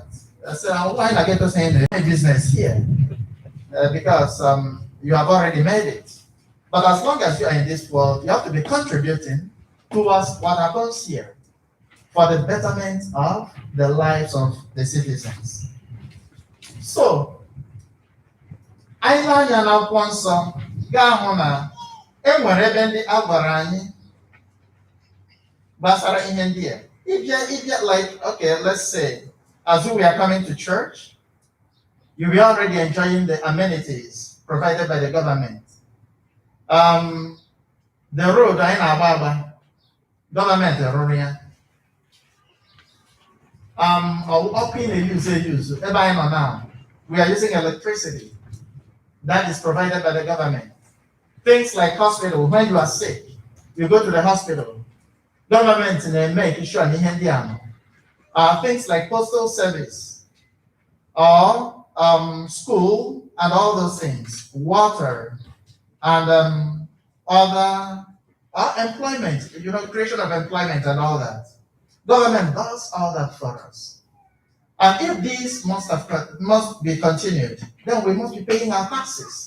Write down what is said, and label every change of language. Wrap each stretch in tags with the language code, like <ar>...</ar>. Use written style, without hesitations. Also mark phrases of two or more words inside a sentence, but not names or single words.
<en>I said, why not get us in the business here? Because you have already made it. But as long as you are in this world, you have to be contributing towards what happens here for the betterment of the lives of the citizens. So,</en> <ig>anyị na-anya n'akwụkwọ nsọ ga-ahụ na enwere ebe ndị a gwara anyị gbasara ihe ndị a.</ig> <en>If like, okay, let's say, as we are coming to church, you will already enjoying the amenities provided by the government. The road</en> <ig>anyị na-agba government rụrụ ya. Ọkụ ị na-use ebe anyị nọ</ig> <en>now, we are using electricity that is provided by the government. Things like hospital, when you are sick, you go to the hospital. Government make sure</en> <ig>ihe ndị a</ig> <en>things like postal service or school and all those things, water and other employment, creation of employment and all that. Government does all that for us. And if these must be continued, then we must be paying our taxes.</en>